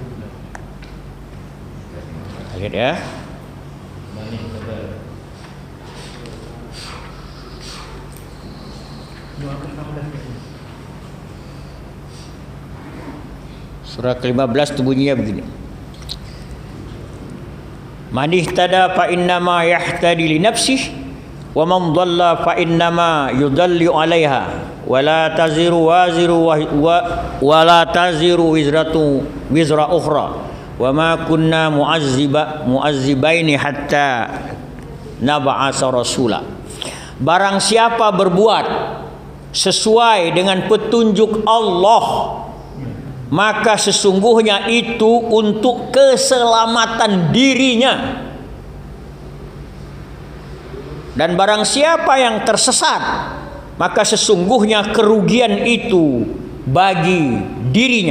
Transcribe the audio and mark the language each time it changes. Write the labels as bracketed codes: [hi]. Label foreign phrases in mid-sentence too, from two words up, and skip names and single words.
[id] Lihat ya. Surah ke-15 itu bunyinya begini. [ar] من اهتدى فإنما يهتدي لنفسه ومن ضل فإنما يضل عليها. ولا تزر وزرة وزر أخرى وما كنا معذبين حتى نبعث رسولا. [id] Barang siapa berbuat sesuai dengan petunjuk Allah, maka sesungguhnya itu untuk keselamatan dirinya. Dan barang siapa yang tersesat, maka sesungguhnya kerugian itu bagi dirinya.